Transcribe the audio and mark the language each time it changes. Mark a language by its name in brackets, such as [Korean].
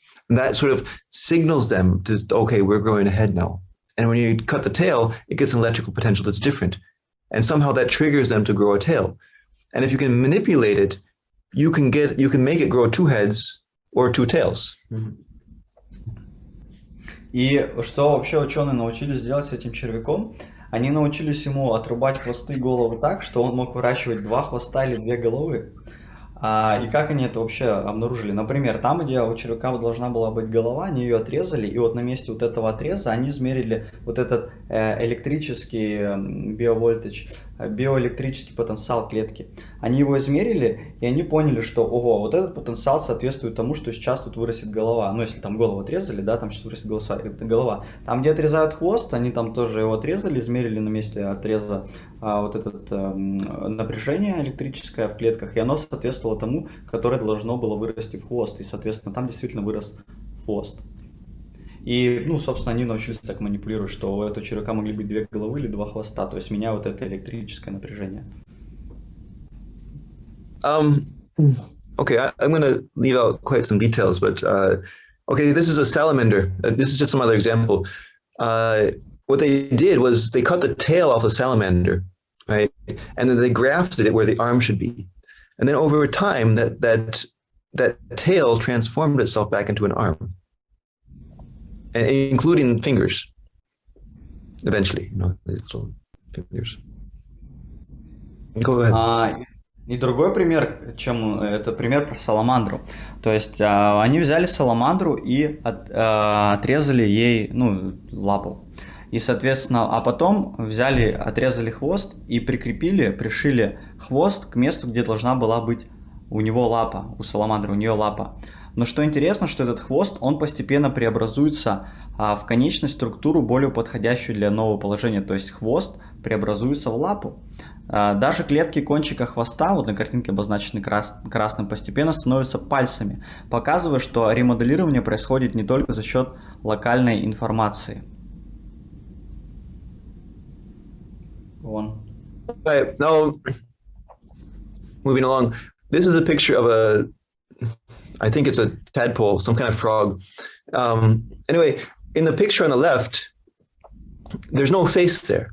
[English] And that sort of signals them to, okay, we're growing a head now. And when you cut the tail, it gets an electrical potential that's different. And somehow that triggers them to grow a tail. And if you can manipulate it, you can make it grow two heads or two tails. Mm-hmm. [Russian] И что вообще ученые научились делать с этим червяком? Они научились ему отрубать хвосты и головы так, что он мог выращивать два хвоста или две головы. И как они это вообще обнаружили? Например, там, где у червяка должна была быть голова, они ее отрезали, и вот на месте вот этого отреза они измерили вот этот электрический биоэлектрический потенциал клетки. Они его измерили, и они поняли, что, ого, вот этот потенциал соответствует тому, что сейчас тут вырастет голова. Ну, если там голову отрезали, да, там сейчас вырастет голова. Там, где отрезают хвост, они там тоже его отрезали, измерили на месте отреза вот это напряжение электрическое в клетках, и оно соответствовало тому, которое должно было вырасти в хвост. И, соответственно, там действительно вырос хвост. И, ну, собственно, они научились так манипулировать, что у этого червяка могли быть две головы или два хвоста, то есть меняя вот это электрическое напряжение. [English] Okay, I'm going to leave out quite some details, but okay, this is a salamander. This is just some other example. What they did was they cut the tail off a salamander, right? And then they grafted it where the arm should be. And then over time, that tail transformed itself back into an arm, including fingers. Eventually, you know, these little fingers. Go ahead. [Russian] И другой пример, это пример про саламандру. То есть они взяли саламандру и отрезали ей, ну, лапу. И, соответственно, а потом отрезали хвост и пришили хвост к месту, где должна была быть у него лапа, у саламандры, у нее лапа. Но что интересно, что этот хвост, он постепенно преобразуется в конечность, структуру, более подходящую для нового положения. То есть хвост преобразуется в лапу. Даже клетки кончика хвоста, вот на картинке обозначены красным, постепенно становятся пальцами, показывая, что ремоделирование происходит не только за счет локальной информации. [English] Right, now, moving along, this is a picture of I think it's a tadpole, some kind of frog. Anyway, in the picture on the left, there's no face there.